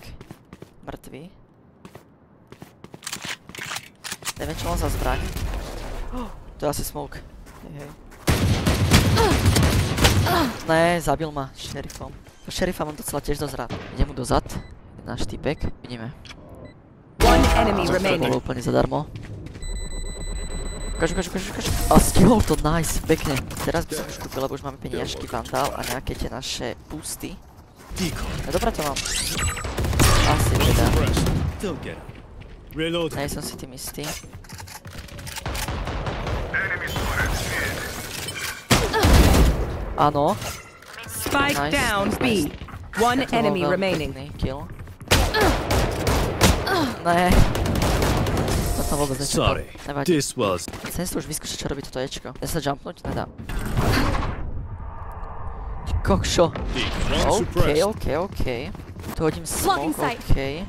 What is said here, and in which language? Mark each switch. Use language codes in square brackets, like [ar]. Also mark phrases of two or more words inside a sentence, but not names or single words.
[sk] Mŕtvý. Neviem, čo mám za zbraň. To je asi smoke. Hej. Ne, zabil ma šerifom. To šerifa mám docela tiež dosť rád. Idem mu dozad. Náš typek. Vidíme. [en] One enemy [sk] To [en] remaining. [sk] bolo úplne zadarmo. Ukážu. A stihol to, nice, pekne. Teraz by som už kúpil, lebo už máme peniažky, vandal a nejaké tie naše boosty. Ja dobrá to mám. Asi teda. Nej som si tým istý. Áno. [en] Spike down, B. One enemy remaining. [sk] Pekný kill. Ne. To som vôbec nečakal. Nevadí. Chcem si to už vyskúšať, čo robí toto Ečko. Dá sa jumpnúť? Nedá. Ty kokšo. OK. Tu hodím smoke, OK.